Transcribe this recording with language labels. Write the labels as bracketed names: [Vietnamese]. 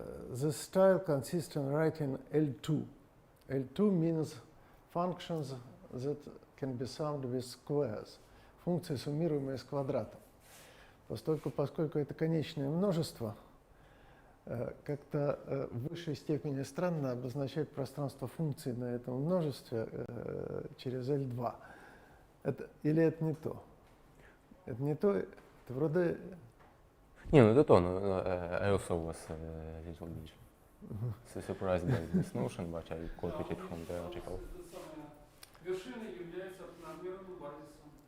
[English] This style consists in writing L2. L2 means functions that can be summed with squares, [Russian] функции, суммируемые с квадратом. Поскольку это конечное множество, как-то в высшей степени странно обозначать пространство функций на этом множестве через L2. Или это не то? Это не то, это вроде... Не, ну это то, но [English] I also was a little bit surprised by this notion, but I copied it from the article. [Russian] Вершина является ортонормированным базисом.